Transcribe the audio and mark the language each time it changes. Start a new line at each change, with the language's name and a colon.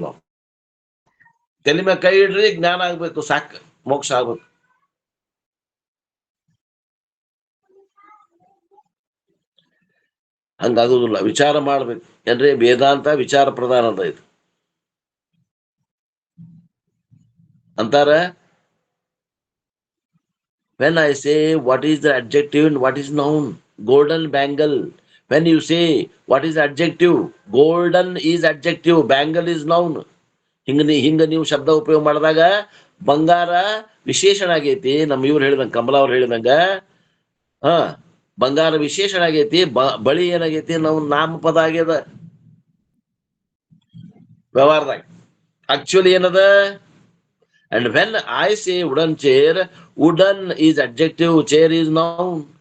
Kannada: ನಾವು ತಲೆ ಮೇಲೆ ಕೈ ಇಡ್ರಿ, ಜ್ಞಾನ ಆಗ್ಬೇಕು, ಸಾಕು, ಮೋಕ್ಷ ಆಗ್ಬೇಕು. ಹಂಗಾಗುದಿಲ್ಲ. ವಿಚಾರ ಮಾಡ್ಬೇಕು. ಏನ್ರಿ ವೇದಾಂತ ವಿಚಾರ ಪ್ರಧಾನ ಅಂತ ಇದು ಅಂತಾರ.
English: when I say what is the adjective and what is noun, golden bangle, when you say what is adjective, golden is adjective, bangle is noun.
Kannada: ಹಿಂಗ ನೀವು ಶಬ್ದ ಉಪಯೋಗ ಮಾಡಿದಾಗ ಬಂಗಾರ ವಿಶೇಷಣ ಆಗೈತಿ. ನಮ್ಮ ಇವ್ರು ಹೇಳಿದಂಗ, ಕಮಲಾ ಅವ್ರು ಹೇಳಿದಂಗ, ಹಾ ಬಂಗಾರ ವಿಶೇಷಣ ಆಗೈತಿ. ಬಳಿ ಏನಾಗೈತಿ, ನಾವು ನಾಮಪದ ಆಗ್ಯದ ವ್ಯವಹಾರದಾಗ. ಆಕ್ಚುಲಿ ಏನದ?
English: And when I say wooden chair, wooden is adjective, chair is noun.